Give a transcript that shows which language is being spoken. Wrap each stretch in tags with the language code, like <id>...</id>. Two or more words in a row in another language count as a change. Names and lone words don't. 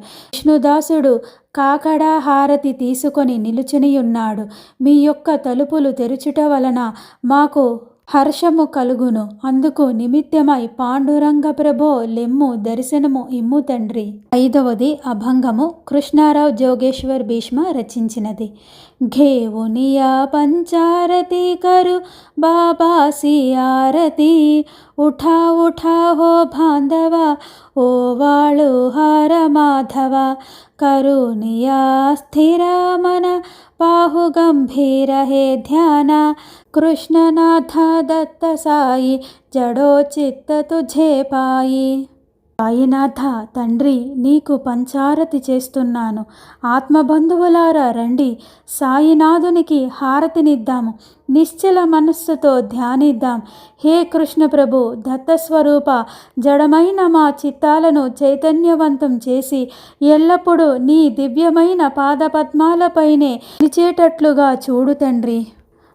<te>విష్ణుదాసుడు కాకడా హారతి తీసుకొని నిలుచునియున్నాడు. మీ యొక్క తలుపులు తెరుచుట వలన మాకు హర్షము కలుగును. అందుకు నిమిత్తమై పాండురంగ ప్రభో లెమ్ము, దర్శనము ఇమ్ము తండ్రి. 5వది అభంగము. కృష్ణారావు జోగేశ్వర్ భీష్మ రచించినది.</te> <mr>घेऊनिया पंचारती करू बाबासी आरती उठा उठा हो बांधवा ओवाळू हर माधवा करुनिया स्थिर मन पाहु गंभीर हे ध्याना कृष्णनाथ दत्त साई जडो चित्त तुझे पाई.</mr> <te>సాయినాథ తండ్రి, నీకు పంచారతి చేస్తున్నాను. ఆత్మబంధువులారా రండి, సాయినాథునికి హారతినిద్దాము. నిశ్చల మనస్సుతో ధ్యానిద్దాం. హే కృష్ణ ప్రభు దత్తస్వరూప, జడమైన మా చిత్తాలను చైతన్యవంతం చేసి ఎల్లప్పుడూ నీ దివ్యమైన పాదపద్మాలపైనే నిలిచేటట్లుగా చూడు తండ్రి.</te>